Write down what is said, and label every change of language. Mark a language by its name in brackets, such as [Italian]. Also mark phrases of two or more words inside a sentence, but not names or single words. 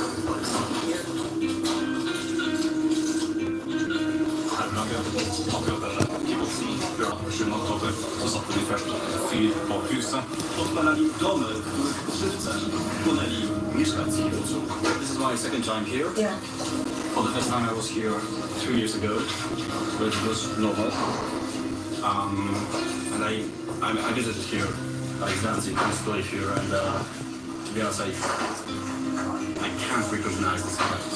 [Danish] Så satte de først fyr på huset. [Polish] Odpalali domy, w których żywcem płonęli mieszkańcy Kibucu. [English] This is my second time here. Yeah. For the first time I was here 2 years ago, but it was normal. And I visited here. I dancing, I used to live here, and to be honest, I can't recognize this place.